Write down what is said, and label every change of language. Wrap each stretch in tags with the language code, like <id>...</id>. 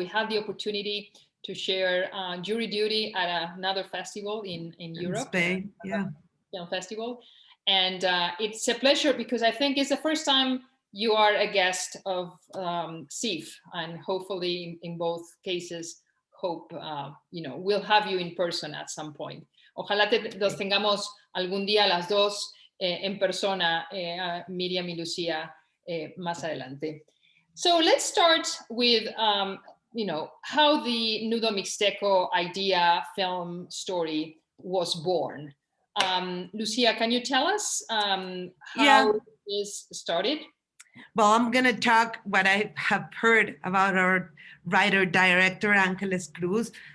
<en>We had the opportunity to share jury duty at another festival in Europe. Spain, yeah. Film festival. And it's a pleasure because I think it's the first time you are a guest of SIFF, and hopefully in both cases, we'll have you in person at some point.</en> <es>Ojalá los tengamos algún día las dos en persona, Myriam y Lucia, más adelante.</es> <en>So let's start with, how the Nudo Mixteco idea film story was born. Lucia, can you tell us how is started? Well, I'm going to talk what I have heard about our writer-director, Angeles Cruz.</en>